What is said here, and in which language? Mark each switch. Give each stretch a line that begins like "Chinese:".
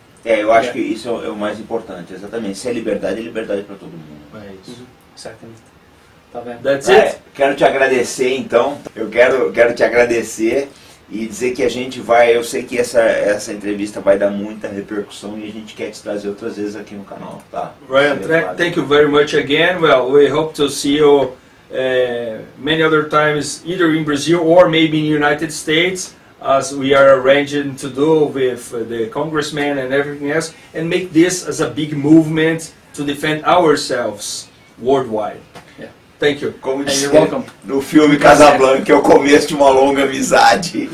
Portuguese: Eu acho que isso é o mais importante, exatamente. Se é liberdade para todo mundo. É isso. Exatamente. Tá vendo?
English: That's it.
Portuguese: Quero te agradecer, então. Eu quero te agradecer e dizer que a gente vai... Eu sei que essa entrevista vai dar muita repercussão e a gente quer te trazer outras vezes aqui no canal, tá?
English: Ryan, thank you very much again. Well, we hope to see you many other times, either in Brazil or maybe in the United States, as we are arranging to do with the congressman and everything else, and make this as a big movement to defend ourselves worldwide. Yeah. Thank you.
Portuguese: Como
English: You're
Portuguese: disse
English: welcome.
Portuguese: no filme Casablanca, é o começo de uma longa amizade.